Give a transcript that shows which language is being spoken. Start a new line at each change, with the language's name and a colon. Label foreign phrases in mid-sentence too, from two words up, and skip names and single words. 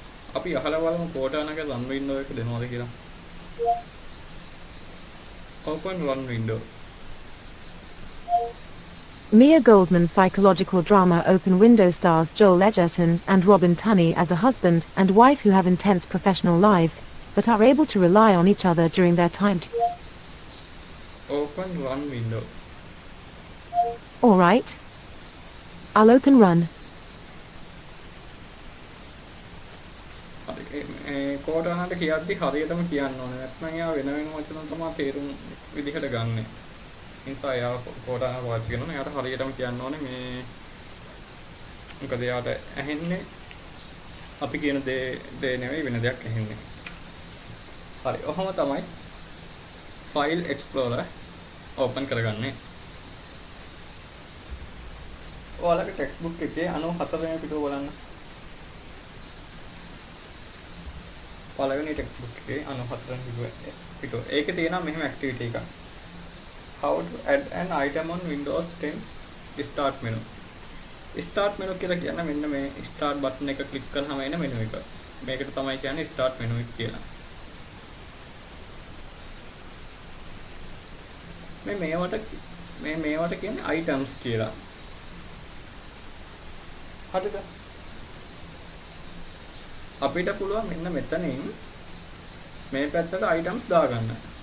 Sinhala: අපි අහලා බලමු කෝටානාගේ
English: run window
Sinhala: එක දෙනවද කියලා.
English: Open run window. Mia Goldman psychological drama Open Window stars Joel Edgerton and Robin Tunney as a husband and wife who have intense professional lives, but are able to rely on each other during their time together. Open run window. Alright. I'll open run.
Sinhala: කෝටානාට කියද්දි හරියටම කියන්න ඕනේ. නැත්නම් එයා වෙන වෙන වචන තමයි තේරුම් විදිහට ගන්නෙ. නිසා එයා කෝටානා පාවිච්චි කරනවා. එයාට හරියටම කියන්න ඕනේ මේ මොකද එයාට ඇහෙන්නේ අපි කියන දේ නෙවෙයි වෙන දෙයක් ඇහෙන්නේ. හරි. ඔහොම තමයි
English: file explorer
Sinhala: open කරගන්නේ. ඔයාලගේ textbook එකේ 94 වෙනි පිටුව බලන්න. පළවෙනි textbook එකේ 94 වෙනි පිටුව. ඒකේ තියෙනවා මෙහෙම activity එකක්.
English: How to add an item on Windows 10 start menu. Start menu
Sinhala: කියලා කියන්නේ මෙන්න මේ
English: start button
Sinhala: එක click කරාම එන menu එක. මේකට තමයි කියන්නේ
English: start menu
Sinhala: එක කියලා. මේවට කියන්නේ items කියලා. හරිද? අපිට පුළුවන් මෙන්න මෙතනින් මේ පැත්තට items දාගන්න.